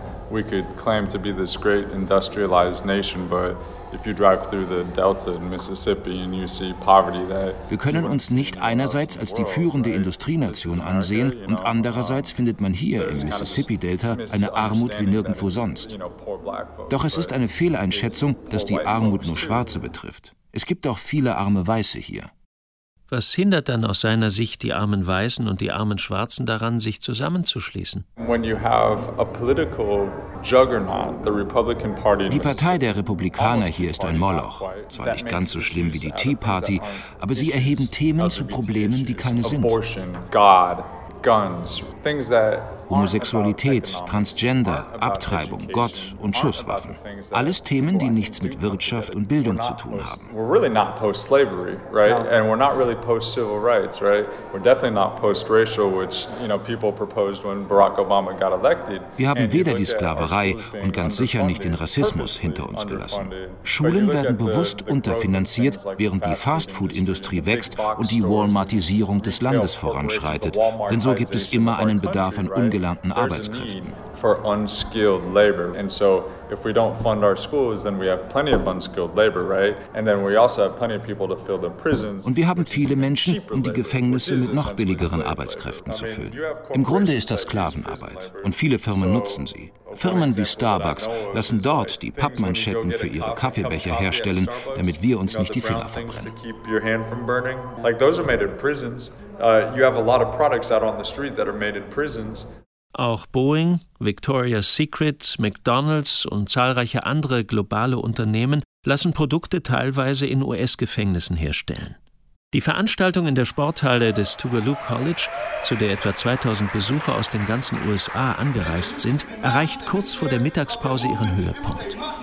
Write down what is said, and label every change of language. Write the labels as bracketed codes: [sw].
[en] We could claim to be this great industrialized nation, but if you drive through the Delta in Mississippi and you see poverty that. [de] Wir können uns nicht einerseits als die führende Industrienation ansehen und andererseits findet man hier im Mississippi Delta eine Armut wie nirgendwo sonst. Doch es ist eine Fehleinschätzung, dass die Armut nur Schwarze betrifft. Es gibt auch viele arme Weiße hier. Was hindert dann aus seiner Sicht die armen Weißen und die armen Schwarzen daran, sich zusammenzuschließen? Die Partei der Republikaner hier ist ein Moloch. Zwar nicht ganz so schlimm wie die Tea Party, aber sie erheben Themen zu Problemen, die keine sind. [en] Abortion, God, guns, things that [de] Homosexualität, Transgender, Abtreibung, Gott und Schusswaffen. Alles Themen, die nichts mit Wirtschaft und Bildung zu tun haben. [en] We're really not post-slavery, right? And we're not really post-civil rights, right? We're definitely not post-racial, which, you know, people proposed when Barack Obama got elected. [de] Wir haben weder die Sklaverei und ganz sicher nicht den Rassismus hinter uns gelassen. Schulen werden bewusst unterfinanziert, während die Fast-Food-Industrie wächst und die Walmartisierung des Landes voranschreitet. Denn so gibt es immer einen Bedarf an ungelernten Arbeitskräften. [en] For unskilled labor. And so if we don't fund our schools, then we have plenty of unskilled labor, right? And then we also have plenty of people to fill the prisons. [de] Und wir haben viele Menschen, um die Gefängnisse mit noch billigeren Arbeitskräften zu füllen. Im Grunde ist das Sklavenarbeit und viele Firmen nutzen sie. Firmen wie Starbucks lassen dort die Pappmanschetten für ihre Kaffeebecher herstellen, damit wir uns nicht die Finger verbrennen. [en] Like those are made in prisons. You have a lot of products out on the street that are made in prisons. [de] Auch Boeing, Victoria's Secret, McDonald's und zahlreiche andere globale Unternehmen lassen Produkte teilweise in US-Gefängnissen herstellen. Die Veranstaltung in der Sporthalle des Tougaloo College, zu der etwa 2000 Besucher aus den ganzen USA angereist sind, erreicht kurz vor der Mittagspause ihren Höhepunkt.